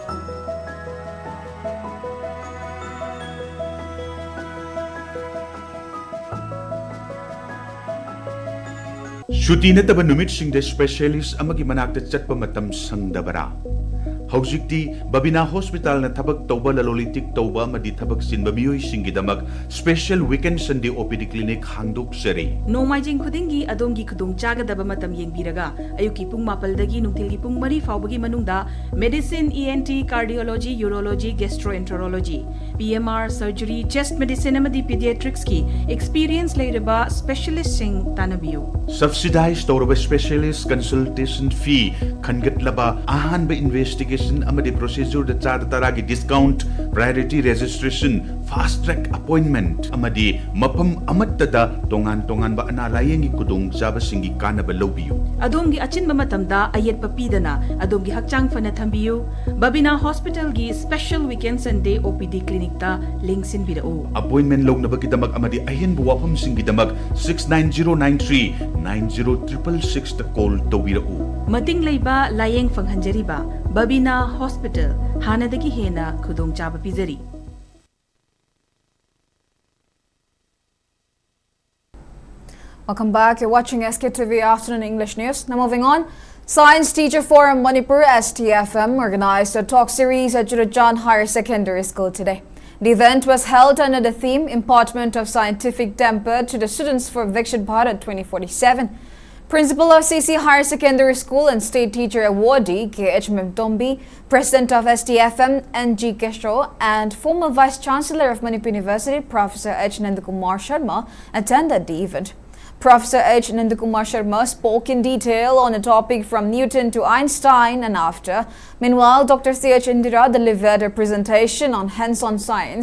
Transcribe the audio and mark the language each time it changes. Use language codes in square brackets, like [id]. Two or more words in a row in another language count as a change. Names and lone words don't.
[mni] Shuti nataba numit singde specialist amagi manakta chatpa matam sangdabara Haujikti Babina Hospital na tabak tauba lalolitik tauba madi tabak sinba miyoi singidamak [en] special weekend Sunday OPD clinic [mni] hangdok seri Nomaijing khudingi adongi khudong chagadaba matam yengbiraga ayuki pung mapaldagi nungtilgi pung mari faubagi manungda [en] medicine ENT cardiology urology gastroenterology PMR surgery chest medicine [mni] amadi pediatrics ki experience leiraba specialist sing tanabiyo subsidized tauba [en] specialist consultation fee [mni] khangatlaba ahanba investigation amadi procedure da chada taragi [en] discount priority registration fast track appointment [mni] amadi mapam amatta da tongan ba analayengi kudong jaba singi kanaba lobiyo adongi achinba matamda ayet papidana adongi hakchang fana thambiyo Babina Hospital gi [en] special weekend Sunday OPD clinic [mni] ta linksin bidao appointment lognaba kidamak amadi ahin buwapam singi damak 69093 90666 ta call tawbirao mating leiba layeng fanghanjariba Babina Hospital hanadagi hena khudong chaba pizari [en] Welcome back. You're watching Sktv'S Afternoon English News. Now moving on. Science Teacher Forum Manipur STFM organized a talk series at Jurajan Higher Secondary School today. The event was held under the theme Impartment of Scientific Temper to the Students for Viksit Bharat 2047. Principal of CC Higher Secondary School and State Teacher Awardee K.H. Mimtombi, President of STFM N.G. Keshro and former Vice Chancellor of Manipur University Professor H. Nandakumar Sharma attended the event. Professor H. Nandakumar Sharma spoke in detail on a topic from Newton to Einstein and after. Meanwhile, Dr. C.H. Indira delivered a presentation on hands-on science.